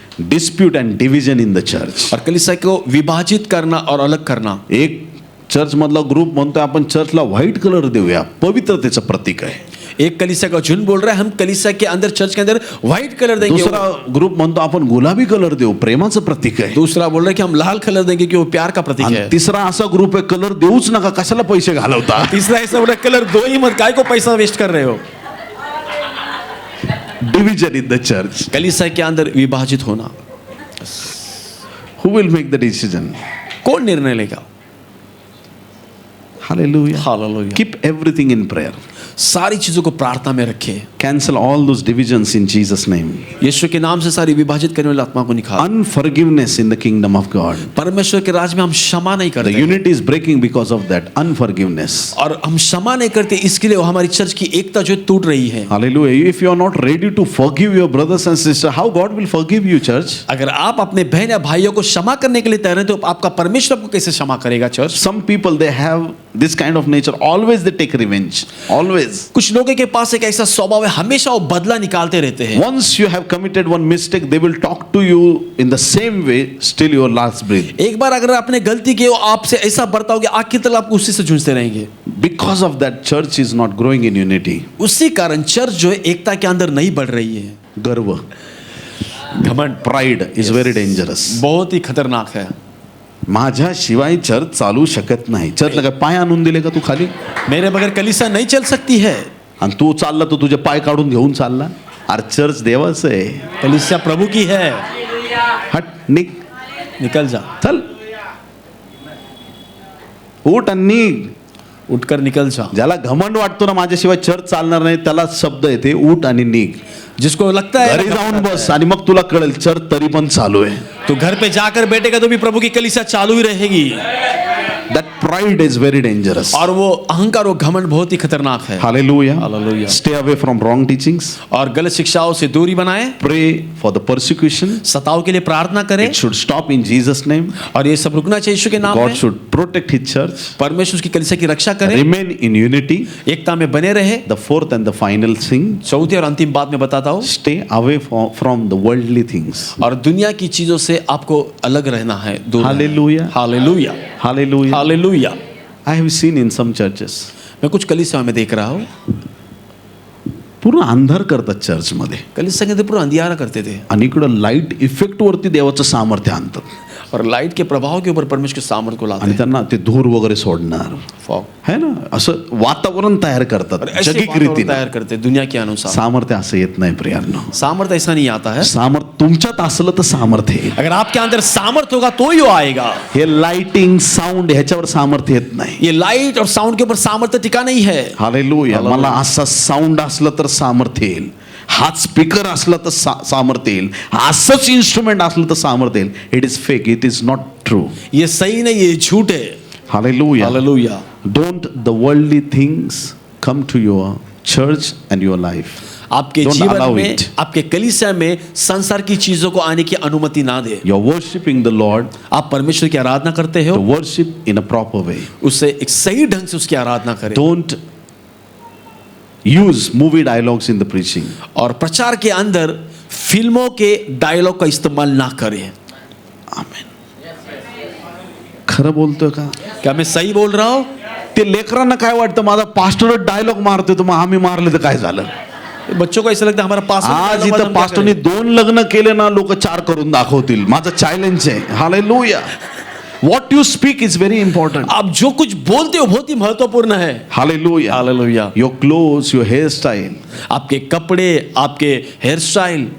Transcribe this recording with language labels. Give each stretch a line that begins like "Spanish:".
English: Dispute and division in the church.
Hindi: और कलीसिया को विभाजित करना और अलग करना।
Marathi: एक चर्च मधला ग्रुप म्हणतोय आपण चर्चला व्हाईट कलर देऊया, पवित्रतेचं प्रतीक आहे.
Hindi: एक कलीसिया का झुंड बोल रहा है हम कलीसिया के अंदर, चर्च के अंदर व्हाइट कलर देंगे।
Marathi: दुसरा ग्रुप म्हणतो आपण गुलाबी कलर देऊ, प्रेमाचं प्रतीक आहे.
Hindi: दूसरा बोल रहा है कि हम लाल कलर देंगे कि वो प्यार का प्रतीक
Marathi: आणि
Hindi: है।
Marathi: तिसरा असा ग्रुप आहे, कलर देऊच नका, कशाला पैसे घालवता.
Hindi: तीसरा ऐसा बोल रहा है कलर दो ही मत, काय को पैसा वेस्ट कर रहे हो।
English: Division in the church.
Hindi: कलीसिया के अंदर विभाजित होना।
English: Who will make the decision?
Hindi: कौन निर्णय लेगा?
English: Hallelujah.
Hindi: Hallelujah.
English: Keep everything in prayer.
Hindi: सारी चीजों को प्रार्थना में रखे।
English: Cancel all those divisions in Jesus' name.
Hindi: यीशु के नाम से सारी विभाजित करने वाली आत्मा को निकाल।
English: Unforgiveness in the kingdom of God.
Hindi: परमेश्वर के राज में हम क्षमा नहीं
English: The
Hindi: करते
English: unity is breaking because of that unforgiveness.
Hindi: और हम क्षमा नहीं करते, इसके लिए हमारी चर्च की एकता जो टूट रही है।
English: Hallelujah. If you are not ready to forgive your brothers and sisters, how God will forgive you, church?
Hindi: अगर आप अपने बहन या भाइयों को क्षमा करने के लिए तैयार हैं तो आपका परमेश्वर आपको कैसे क्षमा करेगा church?
English: Some people, they have this kind of nature. Always they take revenge. Always.
Hindi: कुछ लोगों के पास एक ऐसा स्वभाव है, हमेशा वो बदला निकालते रहते हैं।
English: Once you have committed one mistake, they will talk to you in the same way still your last breath.
Hindi: एक बार अगर आपने गलती की, वो आपसे ऐसा बर्ताव किया, आखिर तक आप उसी से जूझते रहेंगे।
English: Because of that, church is not growing in unity.
Hindi: उसी कारण चर्च जो है एकता के अंदर नहीं बढ़ रही है। गर्व, घमंड,
English: pride is very dangerous.
Hindi: बहुत ही खतरनाक है।
Marathi: माझ्याशिवाय चर्च चालू शकत नाही. चर्चला काय पाय आणून दिले का तू खाली?
Hindi: मेरे बगैर कलीसिया नहीं चल सकती है।
Marathi: आणि तू चालला तर तुझे पाय काढून घेऊन चालला. अरे चर्च देवाचं आहे.
Hindi: कलीसिया प्रभु की है।
Marathi: हट, निघ,
Hindi: निकल जा,
Marathi: चल, उठ आणि निघ.
Hindi: उठकर निकल जा।
Marathi: ज्याला घमंड वाटतो ना माझ्याशिवाय चर्च चालणार नाही, त्याला शब्द येते उठ आणि निघ.
Hindi: जिसको लगता है
Marathi: घरी जाऊन बस आणि मग तुला कळेल चर्च तरी पण चालू आहे.
Hindi: तो घर पे जाकर बैठेगा तो भी प्रभु की कलीसिया चालू ही रहेगी।
English: That pride is very dangerous.
Hindi: और वो अहंकार, वो घमंड बहुत ही खतरनाक है।
English: Hallelujah. Hallelujah. Stay away from wrong teachings.
Hindi: और गलत शिक्षाओं से दूरी बनाए।
English: Pray for the persecution.
Hindi: सताव के लिए प्रार्थना करें
English: It should stop in Jesus' name.
Hindi: और ये सब रुकना चाहिए यीशु के नाम
English: God
Hindi: में।
English: should protect His church.
Hindi: परमेश्वर उसकी कलीसिया की रक्षा करे,
English: Remain in unity.
Hindi: एकता में बने रहे।
English: The fourth and the final thing,
Hindi: चौथी और अंतिम बात मैं बताता हूँ,
English: stay away from the worldly things.
Hindi: और दुनिया की चीजों से आपको अलग रहना है, दूर रहना है।
English: Hallelujah.
Hindi: Hallelujah,
English: Hallelujah.
Hindi: Hallelujah.
English: I have seen in some churches,
Hindi: मैं कुछ कलीसियाओं में देख रहा हूँ,
Marathi: पूर्ण अंधार करतात चर्च मध्ये
Hindi: कलीसिया के अंदर पूरा अंधियारा करते थे
Marathi: आणि इकडं लाईट इफेक्ट वरती देवाचं सामर्थ्य आणतात
Hindi: और लाइट के प्रभाव के ऊपर परमेश्वर के सामर्थ्य को लाते
Marathi: आणि
Hindi: हैं।
Marathi: त्यांना ते धूर वगैरे सोडणार फॉग है ना, असं वातावरण तयार करतात
Hindi: और ऐसे
Marathi: जगिक
Hindi: वातावरण
Marathi: रीतीने.
Hindi: तैयार करते हैं दुनिया के अनुसार।
Marathi: सामर्थ्य असं येत नाही प्रियांनो.
Hindi: सामर्थ्य ऐसा नहीं आता है।
Marathi: सामर्थ्य तुमच्यात असलं तर सामर्थ्य येईल.
Hindi: अगर आपके अंदर सामर्थ्य होगा तो ही वो आएगा।
Marathi: हे लाइटिंग साऊंड ह्याच्यावर सामर्थ्य येत नाही.
Hindi: ये लाइट और साउंड के ऊपर सामर्थ्य टिका नहीं है।
Marathi: हालेलुया. मला असा साऊंड असलं तर सामर्थ्य येईल, हाच स्पीकर असला तर सामर्थ्य येईल, असंच इन्स्ट्रुमेंट असलं तर सामर्थ्य येईल.
English: It is fake, it is not true.
Hindi: ये सही नहीं, ये झूठ है।
Marathi: Hallelujah.
Hindi: Hallelujah.
English: Don't the worldly things come to your church and your life.
Hindi: आपके
English: Don't
Hindi: जीवन
English: allow
Hindi: में,
English: it.
Hindi: आपके कलीसिया में संसार की चीजों को आने की अनुमति ना दे।
English: You're worshiping the Lord,
Hindi: आप परमेश्वर की आराधना करते
English: to
Hindi: हो,
English: worship in a proper way.
Hindi: उससे एक सही ढंग से उसकी आराधना करें।
English: Don't use movie dialogues in the preaching.
Hindi: और प्रचार के अंदर फिल्मों के डायलॉग का इस्तेमाल ना करें।
Marathi: Amen. खरं बोलतोय का?
Hindi: क्या मैं सही बोल रहा हूं?
Marathi: ते लेकरांना काय वाटतं, माझा पास्टर डायलॉग मारतोय तर मग आम्ही मारले तर काय झालं?
Hindi: बच्चों को ऐसा लगता है हमारा
Marathi: आज इथं पासवर्ड पास्टरने 2 लग्न केले ना, लोक 4 करून दाखवतील. माझं चॅलेंज आहे. Hallelujah.
English: What you speak is very important.
Hindi: आप जो कुछ बोलते हो बहुत ही महत्वपूर्ण है.
Marathi: Hallelujah. Hallelujah.
English: Your clothes, your hair style.
Hindi: आपके कपडे, आपके हेयर स्टाइल.